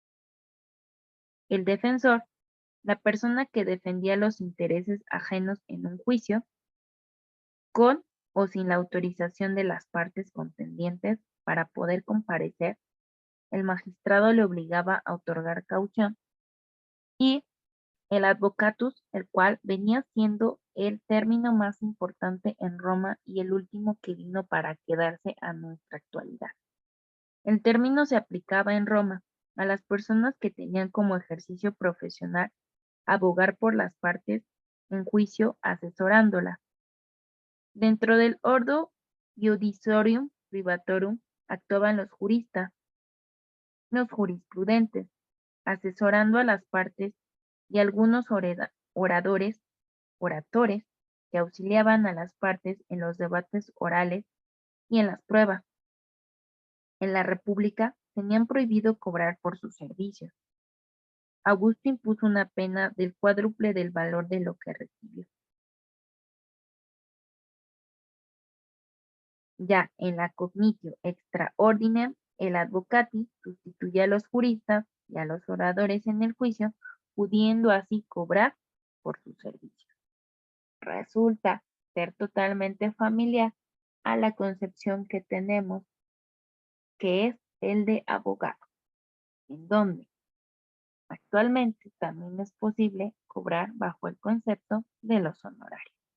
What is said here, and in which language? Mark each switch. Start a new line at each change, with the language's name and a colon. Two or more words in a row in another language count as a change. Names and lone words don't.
Spanish: El defensor, la persona que defendía los intereses ajenos en un juicio, con o sin la autorización de las partes contendientes para poder comparecer, el magistrado le obligaba a otorgar caución, y el advocatus, el cual venía siendo el término más importante en Roma y el último que vino para quedarse a nuestra actualidad. El término se aplicaba en Roma a las personas que tenían como ejercicio profesional abogar por las partes en juicio asesorándolas. Dentro del
Latin: ordo iudiciorum privatorum
Spanish: actuaban los juristas, los jurisprudentes, asesorando a las partes y algunos oratores que auxiliaban a las partes en los debates orales y en las pruebas. En la República tenían prohibido cobrar por sus servicios. Augusto impuso una pena del cuádruple del valor de lo que recibió. Ya en la
Latin: cognitio extra ordinem,
Spanish: el advocati sustituye a los juristas y a los oradores en el juicio, pudiendo así cobrar por sus servicios. Resulta ser totalmente familiar a la concepción que tenemos, que es el de abogado, en donde actualmente también es posible cobrar bajo el concepto de los honorarios.